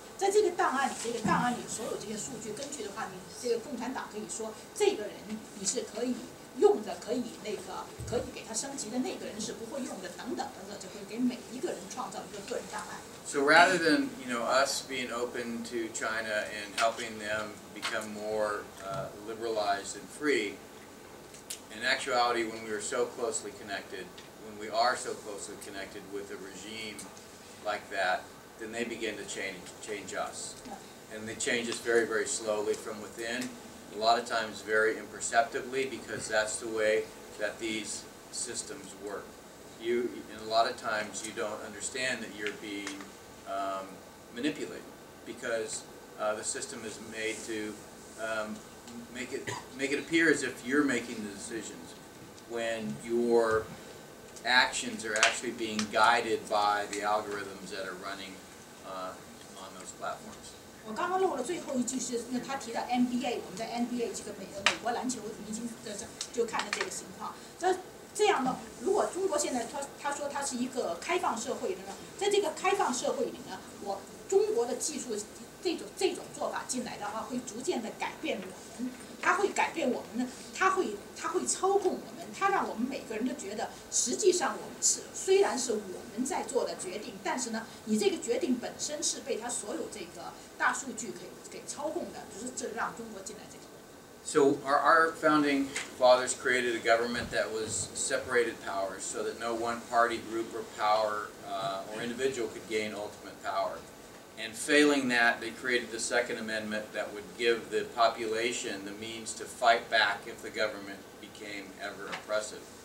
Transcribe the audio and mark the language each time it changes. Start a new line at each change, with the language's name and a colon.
Chinese: 在这个档案里所有这些数据根据的话，你这个共产党可以说这个人你是可以用的，可以给他升级的，那个人是不会用的，等等，就会给每一个人创造一个个人档案。
English: So rather than us being open to China and helping them become more liberalized and free, in actuality, when we are so closely connected, when we are so closely connected with a regime like that, then they begin to change us. And they change us very, very slowly from within, a lot of times very imperceptibly, because that's the way that these systems work. And a lot of times you don't understand that you're being manipulated, because the system is made to make it appear as if you're making the decisions when your actions are actually being guided by the algorithms that are running on those platforms.
Chinese: 我刚刚漏了最后一句，是因为他提到 NBA， 我们在 NBA 这个美国篮球明星就看了这个情况。这样呢，如果中国现在他说它是一个开放社会的呢，在这个开放社会里呢，中国的技术这种做法进来的话，会逐渐的改变我们，它会改变我们呢，它会操控我们，它让我们每个人都觉得，实际上我们虽然是我们在做的决定，但是呢，你这个决定本身是被它所有这个大数据给操控的，就是这让中国进来这个。
English: So our founding fathers created a government that was separated powers, so that no one party, group, or power or individual could gain ultimate power. And failing that, they created the Second Amendment that would give the population the means to fight back if the government became ever oppressive.